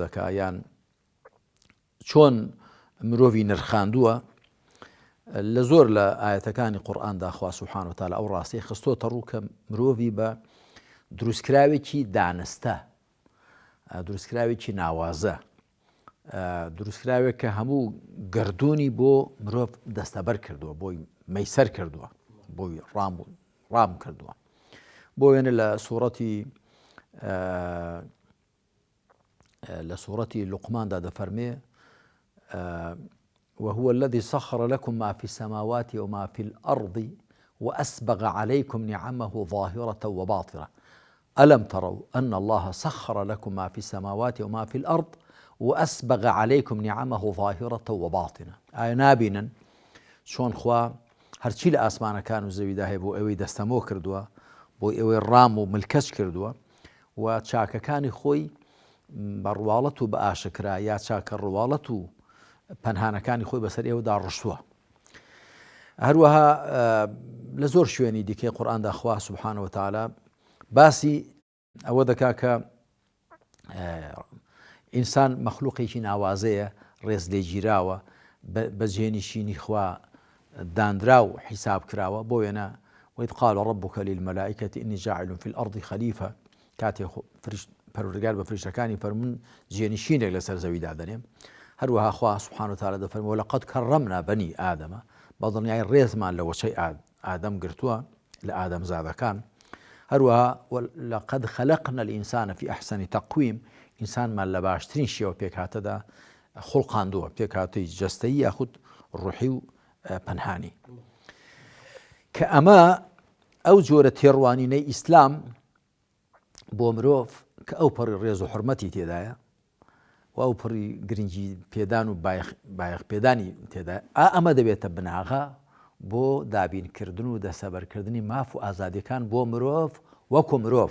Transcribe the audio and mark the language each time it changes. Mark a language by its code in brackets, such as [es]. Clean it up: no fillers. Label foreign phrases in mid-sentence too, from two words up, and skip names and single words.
[ckb] دەکا یان چۆن مرۆڤی نرخاندووە لە زۆر لە ئاەتەکانی قورئاندا خوا [ar] سوبحانه وتعالى [ckb] ئەو ڕاستەی خستۆتە ڕوو کە مرۆڤی بە دروستکراوێکی دانستە، دروستکراوێکی ناوازە، دروستکراوێک کە هەموو گردوونی بۆ مرۆڤ دەستەبەر کردووە، بۆی مەیسەر کردووە، بۆی ڕام کردووە. بۆ وێنە لە سوورەتی لوقماندا دەفەرمێ [ar] وهو الذي سخر لكم ما في السماوات وما في الأرض وأسبغ عليكم نعمه ظاهرة وباطنة ألم تروا أن الله سخر لكم ما في السماوات وما في الأرض وأسبغ عليكم نعمه ظاهرة وباطنة. [ckb] ئایا نابینن چۆن خوا هەرچی لە ئاسمانەکان و زەویدا هەیە بۆ ئەوەی دەستەمۆ کردووە، بۆ ئەوەی ڕام و ملکەچ کردووە و چاکەکانی خۆی بە ڕواڵەت و بە ئاشکرا یا چاکە ڕواڵەت و پەنهانەکانی خۆی بەسەر ئێوەدا ڕشتووە. هەروەها لە زۆر شوێنی دیکەی قورئاندا خوا [ar] سوبحانه وتعالى [ckb] باسی ئەوە دەکا کە ئینسان مەخلوقێکی ناوازەیە، ڕێز لێگیراوە، بە جێنشینی خوا دانرا و حیساب کراوە. بۆ وێنە [ar] وإذ قال ربك للملائكة إني جاعل في الأرض خليفة، [ckb] کاتێ پەروەردگار بە فریشتەکانی فەرموون جێنشینێک لەسەر زەویدا دەنێم. هەروەها خوا [ar] سوبحانه وتعالى [ckb] دەفەرمێ [ar] ولقد كرمنا بني آدم، [ckb] بەدڵنیای ڕێزمان لە وەچەی ئادەم گرتووە لە ئادەم زادەکان. [ar] هەروەها لقد خلقنا الإنسان في أحسن تقويم، [ckb] ئینسانمان لە باشترین شێوە پێکهاتەدا خوڵقاندووە، پێکهاتەی جەستەیی یاخود ڕوحی و پەنهانی. کە ئەمە ئەو جۆرە تێڕوانینەی ئیسلام بۆ مرۆڤ کە ئەو پەڕی ڕێز و حورمەتی تێدایە و ئەو پڕی گرنگی پێدان و بایەخ پێدانی تێدایە، ئەمە دەبێتە بناغا بۆ دابینکردن و دەسەبەرکردنی ماف و ئازادیەکان بۆ مرۆڤ وەکو مرۆڤ.